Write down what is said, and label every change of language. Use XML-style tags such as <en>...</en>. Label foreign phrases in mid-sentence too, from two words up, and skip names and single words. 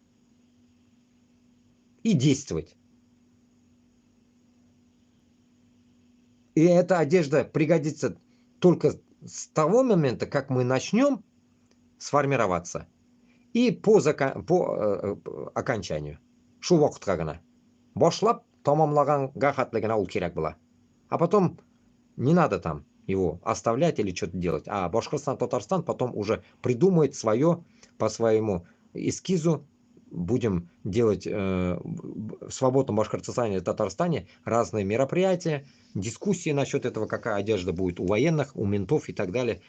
<ru>И действовать. И эта одежда пригодится только с того момента, как мы начнем сформироваться. И по окончанию.</ru> <tt>Шу вакытка гына. Башлап тамамлаганга хатлыгына ул кирәк була.</tt> <ru>А потом не надо там его оставлять или что-то делать. А Башкортостан, Татарстан потом уже придумает свое, по своему эскизу. Будем делать в свободном Башкортостане и Татарстане разные мероприятия, дискуссии насчет этого, какая одежда будет у военных, у ментов и так далее.</ru>